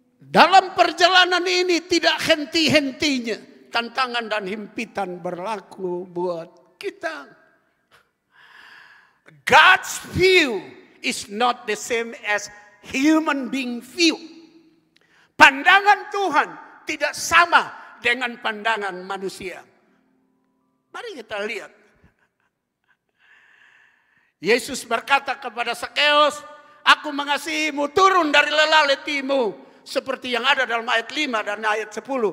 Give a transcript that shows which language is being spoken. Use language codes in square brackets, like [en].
[id] Dalam perjalanan ini tidak henti-hentinya tantangan dan himpitan berlaku buat kita. [en] God's view is not the same as human being view. [id] Pandangan Tuhan tidak sama dengan pandangan manusia. Mari kita lihat. Yesus berkata kepada Sakeus, aku mengasihimu, turun dari lelaletimu. Seperti yang ada dalam ayat 5 dan ayat 10.